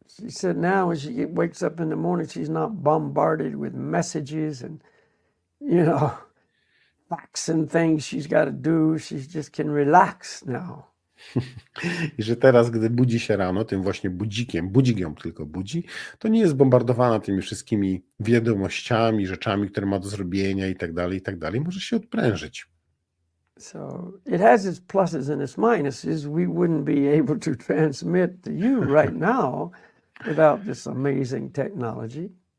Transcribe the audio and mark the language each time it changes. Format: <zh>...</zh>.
<en>She said now when she wakes up in the morning, she's not bombarded with messages and, you know, facts and things she's got to do. She just can relax now.</en> <pl>I że teraz, gdy budzi się rano tym właśnie budzik ją tylko budzi, to nie jest bombardowana tymi wszystkimi wiadomościami, rzeczami, które ma do zrobienia i tak dalej, może się odprężyć.</pl> <en>So it has its pluses and its minuses. We wouldn't be able to transmit to you right now without this amazing technology.</en>